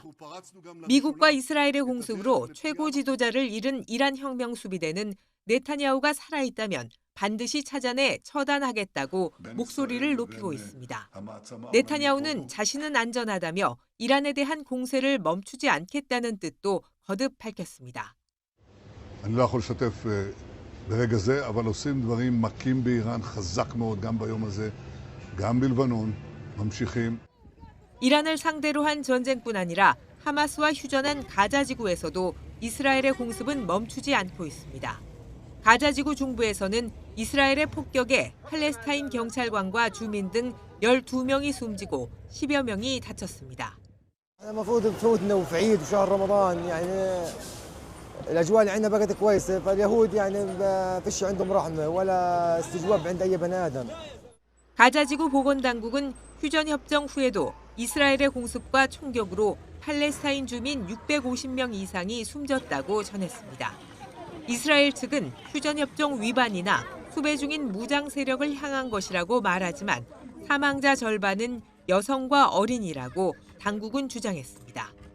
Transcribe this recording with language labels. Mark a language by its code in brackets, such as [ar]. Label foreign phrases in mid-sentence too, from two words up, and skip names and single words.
[ko] 미국과 이스라엘의 공습으로 최고 지도자를 잃은 이란 혁명 수비대는 네타냐후가 살아있다면 반드시 찾아내 처단하겠다고 목소리를 높이고 있습니다. 네타냐후는 자신은 안전하다며 이란에 대한 공세를 멈추지 않겠다는 뜻도 거듭 밝혔습니다. [he] ברגע זה, אבל עושים דברים מכים באיראן חזק מאוד גם ביום הזה, גם בלבנון, ממשיכים. [ko] 이란을 상대로 한 전쟁뿐 아니라 하마스와 휴전한 가자 지구에서도 이스라엘의 공습은 멈추지 않고 있습니다. 가자 지구 중부에서는 이스라엘의 폭격에 팔레스타인 경찰관과 주민 등 12명이 숨지고 10여 명이 다쳤습니다. [ar] المفروض بفوتنا وفي عيد وشهر رمضان يعني الأجواء اللي عندنا بقت كويسة فاليهود يعني ما فيش عندهم رحمة ولا استجواب عند أي بني آدم. [ko] 가자지구 보건당국은 휴전 협정 후에도 이스라엘의 공습과 총격으로 팔레스타인 주민 650명 이상이 숨졌다고 전했습니다. 이스라엘 측은 휴전 협정 위반이나 수배 중인 무장 세력을 향한 것이라고 말하지만 사망자 절반은 여성과 어린이라고 당국은 주장했습니다.